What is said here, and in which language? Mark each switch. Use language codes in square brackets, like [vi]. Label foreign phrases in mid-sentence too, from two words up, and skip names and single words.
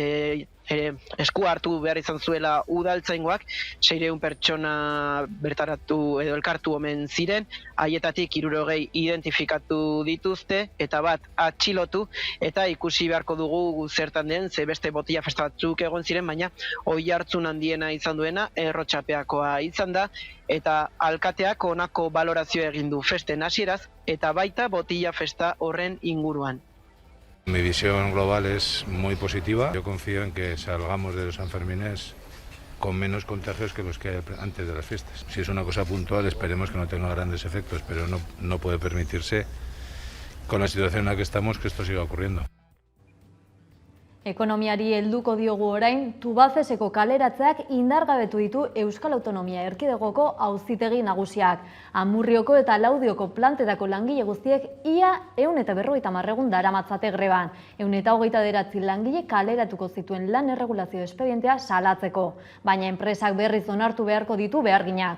[eu] esku hartu behar izan zuela udaltzaingoak, 600 pertsona bertaratu edo elkartu omen ziren, haietatik 60 identifikatu dituzte eta bat atxilotu, eta ikusi beharko dugu zertan den, ze beste botilla festa batzuk egon ziren, baina oihartzun handiena izan duena Errotxapeakoa izan da, eta alkateak honako balorazio egin du festen hasieraz eta baita botilla festa horren inguruan. [es] Mi visión global es muy positiva. Yo confío en que salgamos de los Sanfermines con menos contagios que los que hay antes de las fiestas. Si es una cosa puntual, esperemos que no tenga grandes efectos, pero no puede permitirse, con la situación en la que estamos, que esto siga ocurriendo. [eu] Ekonomiari helduko diogu orain, Tubacexeko kaleratzeak indargabetu ditu Euskal Autonomia Erkidegoko auzitegi nagusiak. Amurrioko eta Laudioko plantetako langile guztiek ia 150 egun daramatzate greban. 129 langile kaleratuko zituen lan erregulazio espedientea salatzeko, baina enpresak berriz onartu beharko ditu beharginak.